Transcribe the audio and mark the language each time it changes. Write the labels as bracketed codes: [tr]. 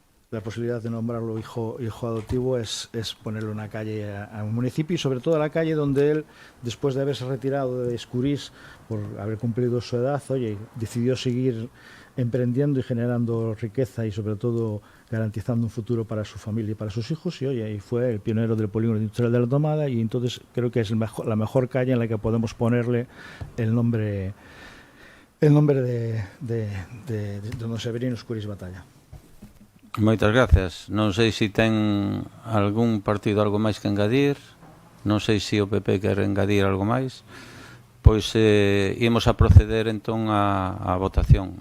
[es] la posibilidad de nombrarlo hijo adoptivo, es ponerle una calle a un municipio y sobre todo a la calle donde él, después de haberse retirado de Escuriz por haber cumplido su edad, oye, decidió seguir emprendiendo y generando riqueza y sobre todo garantizando un futuro para su familia y para sus hijos, y oye, y fue el pionero del polígono industrial de la Tomada, y entonces creo que es la mejor calle en la que podemos ponerle el nombre de don Severino Escuriz Batalla. [gl] Moitas gracias. Non sei se ten algún partido algo máis que engadir, non sei se o PP quer engadir algo máis. Pois imos a proceder entón a votación.